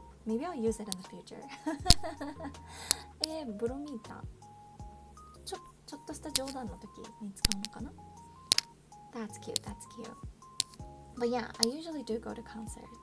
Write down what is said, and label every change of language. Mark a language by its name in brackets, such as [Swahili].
[English] Maybe I'll use it in the future. Bromita. [Japanese] ちょっとした冗談の時に使うのかな? [English] That's cute. But yeah, I usually do go to concerts.